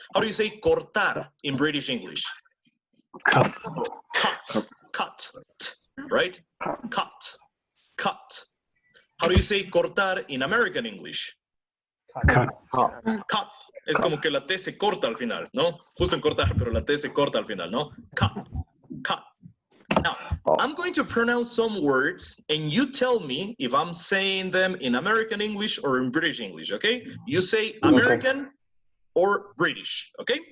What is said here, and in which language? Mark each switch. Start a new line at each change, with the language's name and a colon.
English: How do you say cortar in British English? Cut. Cut. Right? Cut. How do you say cortar in American English? Cut. Cut.
Spanish: Es como que la T se corta al final, ¿no? Justo en cortar, pero la T se corta al final, ¿no?
English: Cut. Now, I'm going to pronounce some words, and you tell me if I'm saying them in American English or in British English, okay? You say American or British, okay?